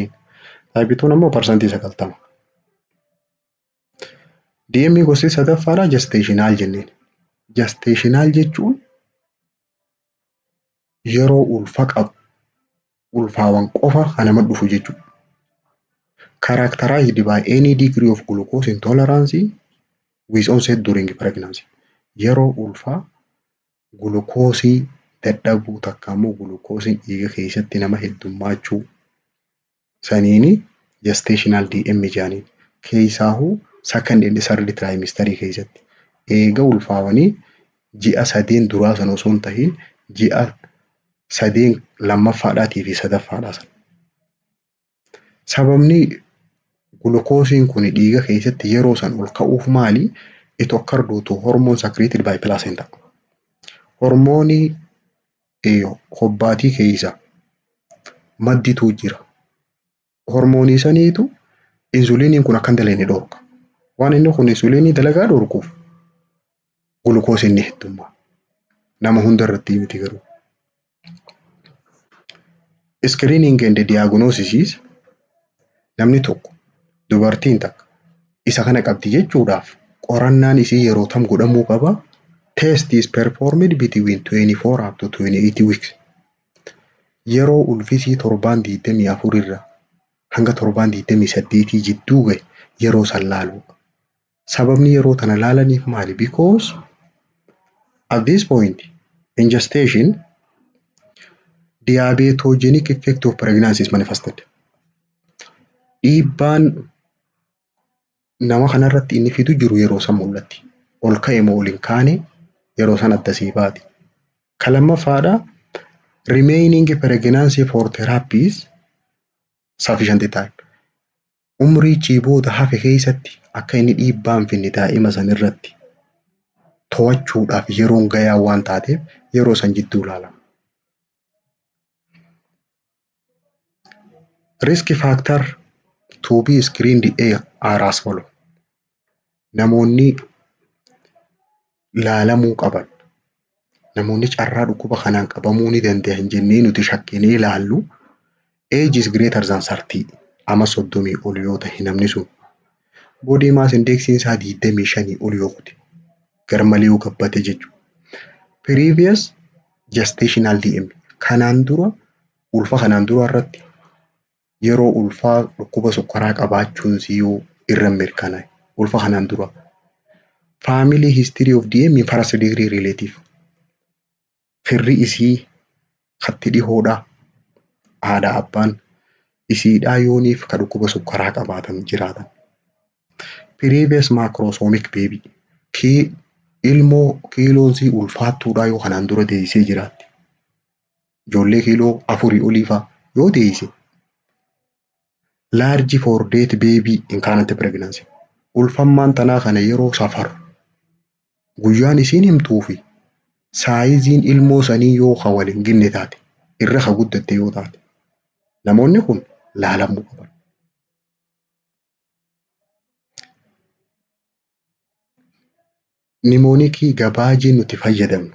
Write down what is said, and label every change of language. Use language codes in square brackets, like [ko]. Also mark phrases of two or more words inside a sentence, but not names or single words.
[om] Taayipii 2 ammoo parsantii 90. DM gosti sadaffaadha gestational jenneen. Gestational jechuun yeroo ulfaawan qofa kan nama dhufu jechuudha. [en] Characterized by any degree of glucose intolerance with onset during pregnancy. [om] Yeroo ulfaa gulukoosii dadhabuu takka ammoo gulukoosiin dhiiga keessatti nama heddummaachuu saniini [en] gestational DM [om] jaaniin. Keessaahuu [en] second and third trimester [om] keessatti eega ulfaawanii ji'a 3 duraa sana osoo hin tahiin ji'a 3 lammaffaadhaatii fi sadaffaadhaa sana. Sababni gulukoosiin kun dhiiga keessatti yeroo san ol ka'uuf maali? [en] It occur due to hormone secreted by placenta. [om] Hormoonii hobbaatii keessa maddituu jira. Hormoonii saniitu insuliiniin kun akka hin dalagne dhorka. Waan inni kun insuliinii dalagaa dhorkuuf gulukoosiin ni heddummaa. Nama hunda irratti miti garuu. [en] Screening and diagnosis [om] namni tokko dubartiin takka isa kana qabdi jechuudhaaf qorannaan isii yeroo tam godhamuu qaba. [en] Test is performed between 24 up to 28 weeks. [om] Yeroo ulfisii 7-24 irra hanga 7-28 jidduu gahe yeroo san laalu. Sababni yeroo tana laalaniif maali? [en] Because at this point in gestation diabetogenic effect of pregnancy is manifested. [om] Dhiibbaan nama kanarratti inni fidu jiru yeroo san mul'atti. Ol ka'e moo ol hin kaane yeroo san addasii baati. Ka lammaffaadha [en] remaining pregnancy for therapy is sufficient time. [om] Umrii ciibooda hafe keessatti akka inni dhiibbaan finni daa'ima san irratti to'achuudhaaf yeroon gayaa waan taateef yeroo san jidduu ilaalama. [en] Risk factor to be screened are as follow. [om] Namoonni laalamuu qaban namoonni carraa dhukkuba kanaan qabamuu ni danda'an jennee nuti shakkinee ilaallu [en] age is greater than 30 [om] ama 30 ol yoo ta'e namni sun [en] body mass index [om] isaa 25 ol yoo ta'e garmalee yoo gabbate jechuudha. [en] Previous gestational DM [om] kanaan dura ulfa kanaan dura irratti yeroo ulfaa dhukkuba sukkaraa qabaachuun yoo irra mirkanaa'e ulfa kanaan dura. [en] Family history of DM first degree relative. [om] Firri isii hatti dhihoodha. Haadha abbaan isiidhaa yooniif ka dhukkuba sukkaraa qabaatan jiraatan. [en] Previous macrosomic baby. [om] Ilmoo kiiloonsii ulfaattuudhaa yoo kanaan dura deessee jiraatti. Ijoollee kiiloo 4 oliifaa yoo deesse. [en] Large for date baby in current pregnancy. [om] Ulfammaan tanaa kana yeroo safaru guyyaan isiin himtuu fi saayiziin ilmoo sanii yoo ka waliin ginne taate irra ka guddatte yoo taate namoonni kun laalamuu qaban. Nimoonikii gabaajii nuti fayyadamnu.